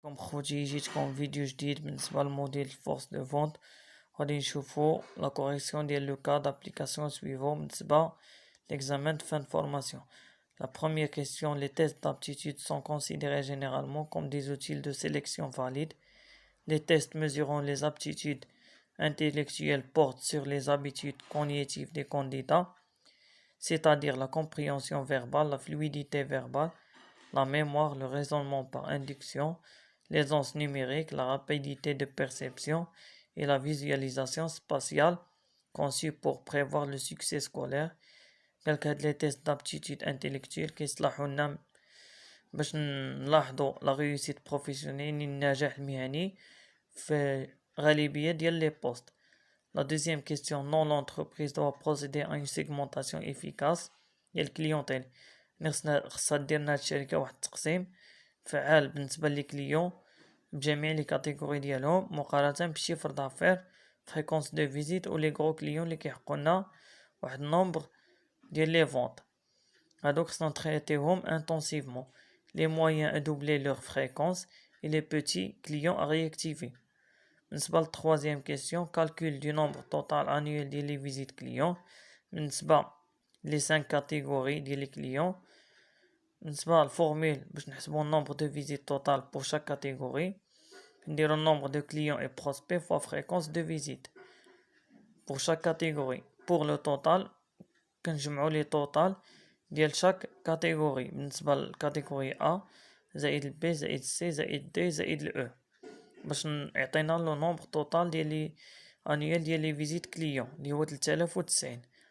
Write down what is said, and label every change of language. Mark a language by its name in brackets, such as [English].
[Arabic] خوتي جيتكم فيديو جديد بالنسبه للموديل فورس دو فونت. غادي نشوفو لا كوريكسيون ديال لو كا [French] d'application suivant [Arabic] بالنسبه [French] l'examen de fin de formation. La première question, les tests d'aptitude sont considérés généralement comme des outils de sélection valides. Les tests mesurant les aptitudes intellectuelles portent sur les habitudes cognitives des candidats, c'est-à-dire la compréhension verbale, la fluidité verbale, la mémoire, le raisonnement par induction, l'aisance numérique, la rapidité de perception et la visualisation spatiale conçue pour prévoir le succès scolaire. [Arabic] قالك هاد لي تيست d'aptitude intellectuelle كيصلحو لنا باش نلاحظو لا ريوسيت بروفيسيونيل النجاح المهني في غالبية ديال لي بوست. [French] La deuxième question, non, l'entreprise doit procéder à une segmentation efficace [Arabic] ديال الكليونتيل. خصها دير لنا الشركة واحد التقسيم فعال بالنسبة لي كليون بجميع لي كاتيجوري ديالهم مقارنة بالشيفر دافير فريكونس دو فيزيت و لي غرو كليون اللي كيحقولنا واحد النومبر ديال لي فونت. هادوك خصنا نتريتيهم intensivement. [French] Les moyens à doubler leur fréquence et les petits clients à réactiver. [Arabic] بالنسبة للتخوازيام كيسيون [French] calcul du nombre total annuel [Arabic] ديال لي فيزيت كليون بالنسبة لي 5 كاتيجوري ديال لي كليون. بالنسبة للفورميل باش نحسبو النومبر دو فيزيت توتال [French] pour chaque catégorie [Arabic] نديرو النومبر دو [French] clients et prospects fois fréquence de visite pour chaque catégorie. pour le total [Arabic] كنجمعو لي توتال ديال شاك كاتيجوري بالنسبة للكاتيجوري A زائد B زائد C زائد D زائد E باش يعطينا لو نومبر توتال ديال لي انيال ديال لي فيزيت كليون اللي هو 3090.